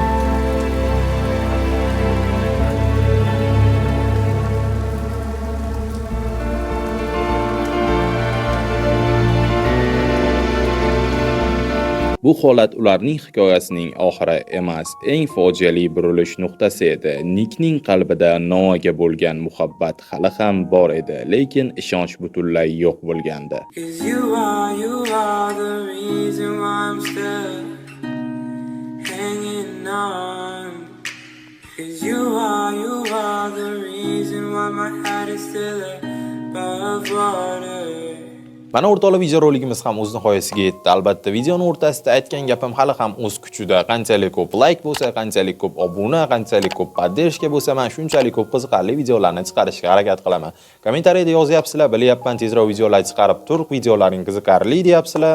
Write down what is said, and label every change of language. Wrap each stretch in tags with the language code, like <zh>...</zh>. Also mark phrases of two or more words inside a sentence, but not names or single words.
<uz>Bu holat ularning hikoyasining oxiri emas, eng fojiali burilish nuqtasi edi. Nikning qalbida Novaga bo'lgan muhabbat hali ham bor edi, lekin ishonch butunlay yo'q bo'lgandi.</uz> <en>'Cause you are the reason why I'm still hanging on. 'Cause you are the reason why while my head is still above water.</en> <uz>Mana o'rtoqlar, videorolikimiz ham o'z nihoyasiga yetdi. Albatta, videoning o'rtasida aytgan gapim hali ham o'z kuchida. Qanchalik ko'p like bo'lsa, qanchalik ko'p obuna, qanchalik ko'p poddershka bo'lsa, men shunchalik ko'p qiziqarli videolarni chiqarishga harakat qilaman. Kommentariyada yozyapsizlar, bilyapman, tezroq videolar chiqarib tur, videolaring qiziqarli deyapsizlar.</uz>